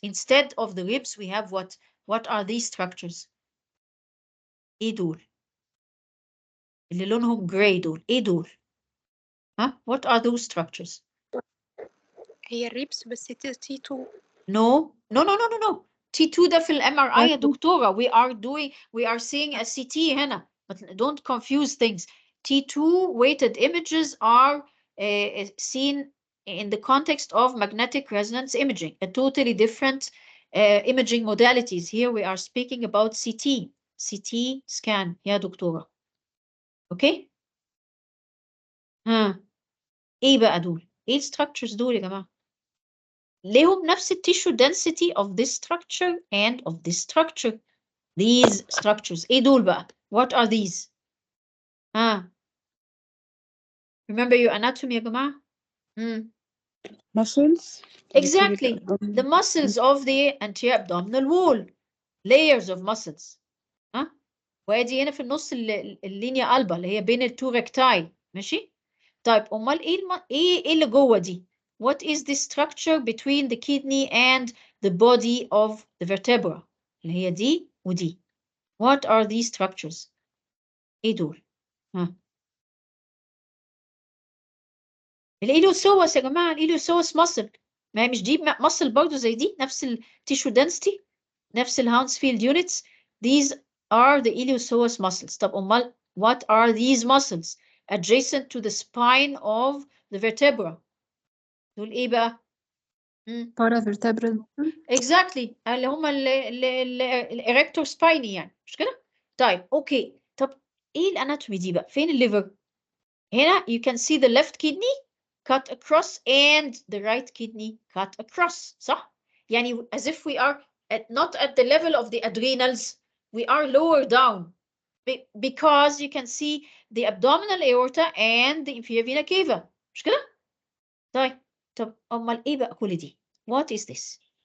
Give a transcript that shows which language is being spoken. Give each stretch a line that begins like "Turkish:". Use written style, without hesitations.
English: Instead of the ribs we have what? What are these structures?
Arabic: ايه دول؟ اللي لونهم gray دول ايه دول؟
English: What are those structures?
Arabic: هي الريبس بس T2.
English: No.
Arabic: T2 ده في الام ار اي يا دكتورة.
English: We are seeing a CT
Arabic: هنا.
English: But don't confuse things. T2 weighted images are seen in the context of magnetic resonance imaging, a totally different imaging modalities. Here we are speaking about CT scan
Arabic: يا دكتورة.
English: Okay?
Arabic: ايه بقى دول؟ ايه structures دول يا جماعة؟ ليهم نفس التيشو
English: density of this structure and of this structure. These structures.
Arabic: ايه دول بقى؟
English: What are these? Remember your anatomy
Arabic: يا جماعة؟
English: muscles. Exactly. The muscles of the anterior abdominal wall. Layers of muscles.
Arabic: وادي هنا في النص اللينيا قلبة اللي هي بين التو ريكتاي. ماشي؟ طيب امال ايه اللي جوه دي؟
English: What is the structure between the kidney and the body of the vertebra?
Arabic: اللي هي دي ودي.
English: What are these structures?
Arabic: ايه دول؟ الإيليوسوس يا جماعة، الإيليوسوس ماسل، ما هي مش دي ماسل برضه زي دي، نفس التيشو
English: density،
Arabic: نفس الهاونسفيلد units.
English: These are the iliopsoas muscles.
Arabic: طب أمال
English: what are these muscles adjacent to the spine of the vertebra؟
Arabic: دول إيه بقى؟
English: paravertebral. Exactly،
Arabic: اللي هم الإريكتور سبايني يعني، مش كده؟
English: طيب أوكي،
Arabic: طب إيه الأناتومي دي بقى؟ فين الليفر؟ هنا
English: you can see the left kidney cut across and the right kidney cut across،
Arabic: صح؟ يعني
English: as if we are not at the level of the adrenals, we are lower down because you can see the abdominal aorta and the inferior vena cava،
Arabic: مش كده؟ طيب طب أمال إيه بقى كل دي؟
English: What is this?